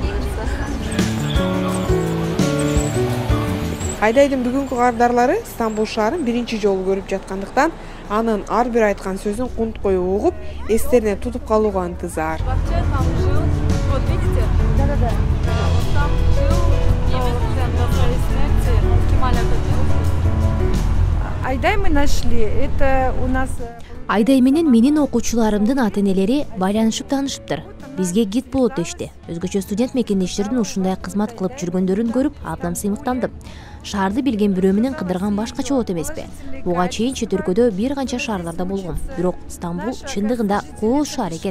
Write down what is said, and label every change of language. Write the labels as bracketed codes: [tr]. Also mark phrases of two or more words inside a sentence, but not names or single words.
[ky] Айдайдын бүгүнкү кардарлары Стамбул шаарын биринчи жолу көрүп жаткандыктан, анын ар бир айткан сөзүн кунт коюп угуп, эстерине тутуп калууга ынтызар. [ru] Айдай мы нашли, это у нас... [ky] Айдай менен менин окуучуларымдын ата-энелери байланышып таанышыптыр. Бизге гид болот дешти. Өзгөчө студент мекендештердин ушундай кызмат кылып жүргөндөрүн көрүп, абдан сыймыктандым. Шаарды билген бирөө менен кыдырган башкача болот эмеспи. Буга чейин чет өлкөдө бир канча шаарларда болгом. Бирок Стамбул чындыгында кол шаар экен.